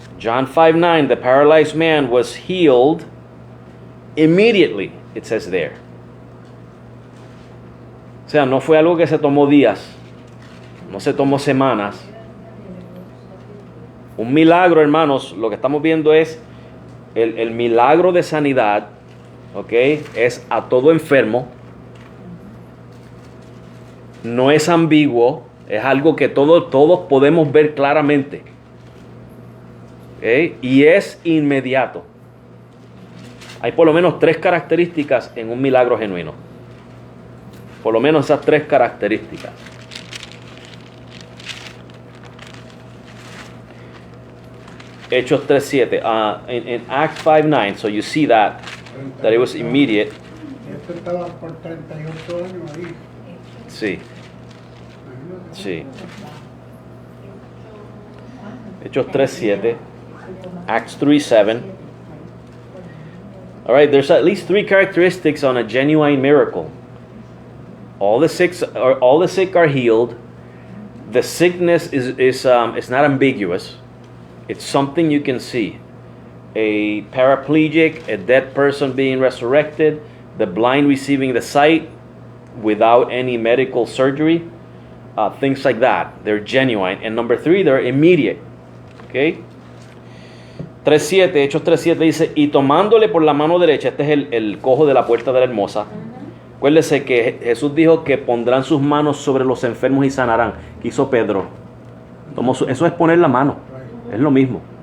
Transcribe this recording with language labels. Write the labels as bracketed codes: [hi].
[en] John 5:9, the paralyzed man was healed immediately, it says there. [es] O sea, no fue algo que se tomó días, no se tomó semanas. Un milagro, hermanos, lo que estamos viendo es el milagro de sanidad, ¿ok? Es a todo enfermo. No es ambiguo, es algo que todos podemos ver claramente. ¿Ok? Y es inmediato. Hay por lo menos 3 características en un milagro genuino. Por lo menos esas 3 características. Hechos 3:7. [en] In Acts 5:9, so you see that it was immediate. [es] Este estaba por 38 años ahí. Sí, Imagínate. sí. Hechos 3:7. [en] Acts 3:7. All right, there's at least 3 characteristics on a genuine miracle. All the sick are healed. The sickness is not ambiguous. It's something you can see. A paraplegic, a dead person being resurrected, the blind receiving the sight without any medical surgery, things like that. They're genuine. And number 3, they're immediate. Okay? [es] 3:7, Hechos 3:7 dice, y tomándole por la mano derecha, este es el cojo de la puerta de la hermosa. Acuérdese que Jesús dijo que pondrán sus manos sobre los enfermos y sanarán. ¿Qué hizo Pedro? Eso es poner la mano. Es lo mismo.